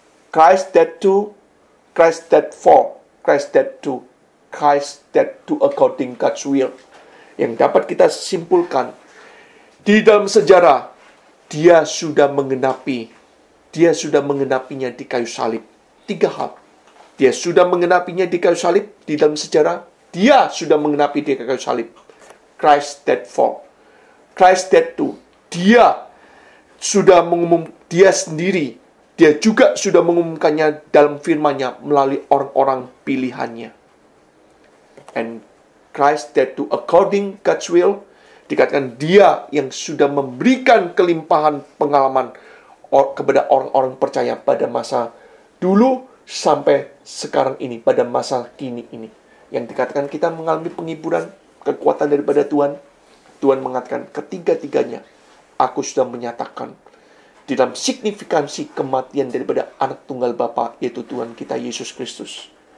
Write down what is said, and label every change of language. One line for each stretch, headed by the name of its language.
English: Christ died to, Christ died for, Christ died to, Christ died to according God's will.
Indonesian: Yang dapat kita simpulkan, di dalam sejarah, dia sudah mengenapinya di kayu salib. 3 hal. Dia sudah mengenapinya di kayu salib di dalam sejarah. Dia sudah mengenapi di kayu salib.
English: Christ died for. Christ died to.
Indonesian: Dia sudah dia sendiri. Dia juga sudah mengumumkannya dalam firman-Nya melalui orang-orang pilihannya.
English: And Christ died to according God's will.
Indonesian: Dikatakan dia yang sudah memberikan kelimpahan pengalaman kepada orang-orang percaya pada masa dulu sampai sekarang ini, pada masa kini ini. Yang dikatakan kita mengalami penghiburan, kekuatan daripada Tuhan. Tuhan mengatakan ketiga-tiganya, aku sudah menyatakan di dalam signifikansi kematian daripada anak tunggal Bapa, yaitu Tuhan kita Yesus Kristus.